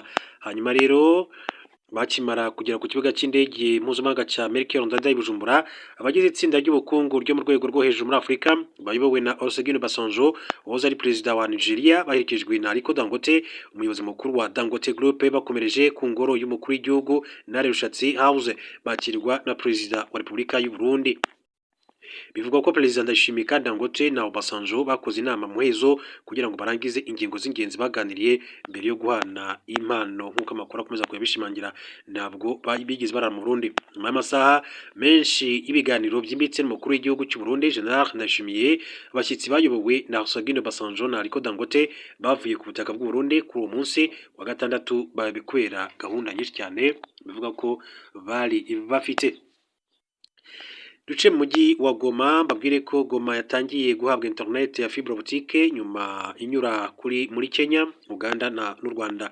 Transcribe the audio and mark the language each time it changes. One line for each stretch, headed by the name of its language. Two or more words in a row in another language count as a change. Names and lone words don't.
Kinyarwanda: Hanyuma rero bakimara kugera ku kibuga cy'indege mpuzamahanga cya Melchior Ndadaye i Bujumbura, abagize itsinda ry'ubukungu ryo mu rwego rwo hejuru muri Afurika bayobowe na Olusegun Obasanjo wahoze ari perezida wa Nigeria, baherekejwe na Aliko Dangote umuyobozi mukuru wa Dangote Group, bakomereje ku ngoro y'umukuru w'igihugu Ntare Rushatsi House, bakirwa na perezida wa Repubulika y'u Burundi. Bivugwa ko perezida Ndayishimiye kandi Dangote na Obasanjo bakoze inama muhezo kugira ngo barangize ingingo z'ingenzi baganiriye mbere yo guhana impano. Nk'uko amakuru akomeza kuyabishimangira, ntabwo bigeze barara mu Burundi. Nyuma y'amasaha menshi y'ibiganiro byimbitse n'umukuru w'igihugu cy'u Burundi General Ndayishimiye, abashyitsi bayobowe na Olusegun Obasanjo na Aliko Dangote bavuye ku butaka bw'u Burundi kuri uwo munsi wa gatandatu, babikwera gahunda nyinshi cyane bivuga ko bari bafite. Duce mu mujyi wa Goma, mbabwire ko Goma yatangiye guhabwa internet ya
French: fibre optique
Kinyarwanda: nyuma inyura muri Kenya, Uganda n'u Rwanda.